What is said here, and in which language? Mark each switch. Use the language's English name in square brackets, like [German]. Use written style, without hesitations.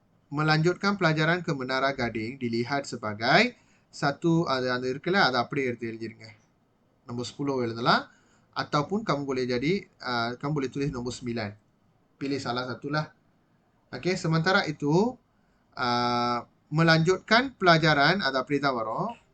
[Malay] Melanjutkan pelajaran ke Menara Gading dilihat sebagai satu, [Tamil] அது இருக்குல்ல, அதை அப்படியே எடுத்து எழுதிருங்க. [Malay] Nombor 10 [Tamil] எழுதலாம். [Malay] Ataupun kamu boleh jadi, kamu boleh tulis nombor 9. Pilih salah satulah. Okey, sementara itu, melanjutkan pelajaran, ada [Tamil] அப்படியே தான் வரும்.